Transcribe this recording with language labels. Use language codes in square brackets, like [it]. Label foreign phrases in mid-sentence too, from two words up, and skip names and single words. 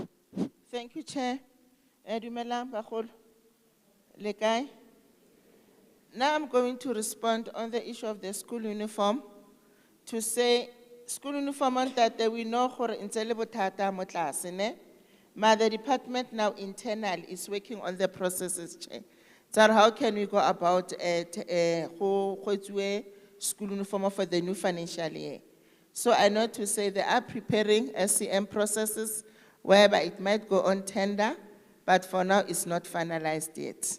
[en] Thank you, Chair. [tn] Dumelang bagolo. Le kae? [en] Now I'm going to respond on the issue of the school uniform to say school uniform on that we know [tn] gore ntse le bothata mo tlase ne. [en] But the department now internal is working on the processes, Chair. So how can we go about school uniform for the new financial year? So I know to say they are preparing SCM processes whereby it might go on tender, but for now it's not finalized yet.